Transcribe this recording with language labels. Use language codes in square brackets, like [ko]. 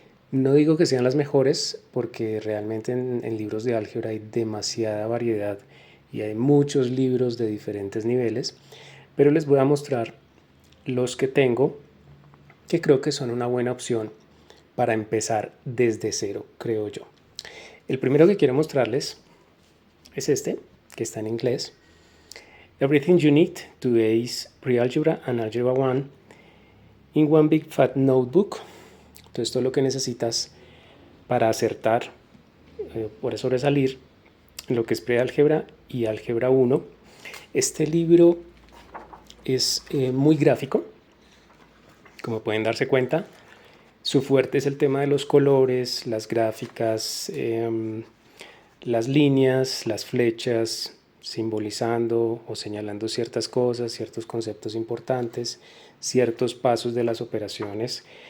[es] No digo que sean las mejores porque realmente en libros de álgebra hay demasiada variedad y hay muchos libros de diferentes niveles, pero les voy a mostrar los que tengo que creo que son una buena opción para empezar desde cero, creo yo. El primero que quiero mostrarles es este, que está en inglés. [en] Everything you need to ace pre-algebra and algebra 1 in one big fat notebook. [es] Entonces todo lo que necesitas para acertar, por sobresalir en lo que es preálgebra y álgebra 1. Este libro es muy gráfico, como pueden darse cuenta. Su fuerte es el tema de los colores, las gráficas, las líneas, las flechas, simbolizando o señalando ciertas cosas, ciertos conceptos importantes, ciertos pasos de las operaciones.